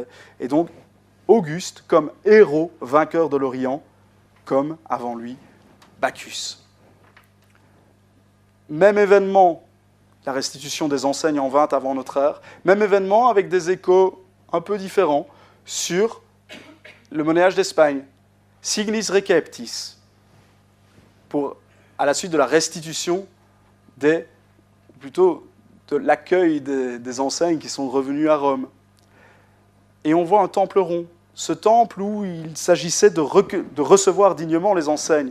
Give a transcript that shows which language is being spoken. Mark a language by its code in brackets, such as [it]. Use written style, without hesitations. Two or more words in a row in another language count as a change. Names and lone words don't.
[fr] Et donc, Auguste comme héros vainqueur de l'Orient, comme avant lui, Bacchus. Même événement, la restitution des enseignes en 20 avant notre ère, même événement avec des échos un peu différents sur le monnayage d'Espagne. [la] Signis receptis, [fr] à la suite de la restitution de l'accueil des enseignes qui sont revenues à Rome. Et on voit un temple rond, ce temple où il s'agissait de recevoir dignement les enseignes.